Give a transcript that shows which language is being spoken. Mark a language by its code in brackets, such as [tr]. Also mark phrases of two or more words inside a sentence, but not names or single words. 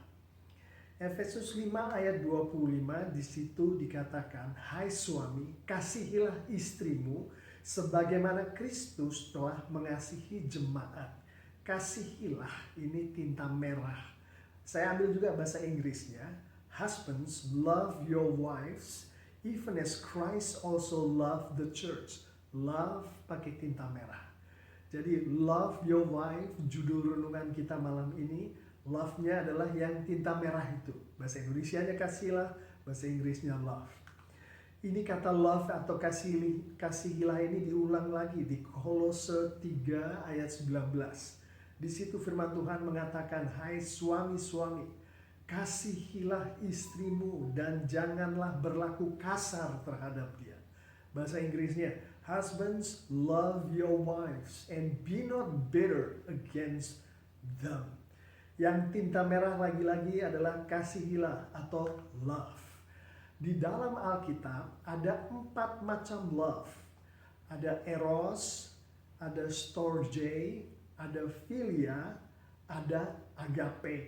[id] Efesus 5 ayat 25 di situ dikatakan, "Hai suami, kasihilah istrimu sebagaimana Kristus telah mengasihi jemaat." Kasihilah ini tinta merah. Saya ambil juga bahasa Inggrisnya. [en] "Husbands, love your wives, even as Christ also loved the church." [id] Love pakai tinta merah. Jadi [en] love your wife, [id] judul renungan kita malam ini. Love-nya adalah yang tinta merah itu. Bahasa Indonesianya kasihilah, bahasa Inggrisnya love. Ini kata love atau kasihilah ini diulang lagi di Kolose 3 ayat 19. Di situ firman Tuhan mengatakan, "Hai suami-suami, kasihilah istrimu dan janganlah berlaku kasar terhadap dia." Bahasa Inggrisnya, [en] "Husbands, love your wives and be not bitter against them." [id] Yang tinta merah lagi-lagi adalah kasihilah atau love. Di dalam Alkitab ada 4 macam love. Ada eros, ada storge, ada philia, ada agape.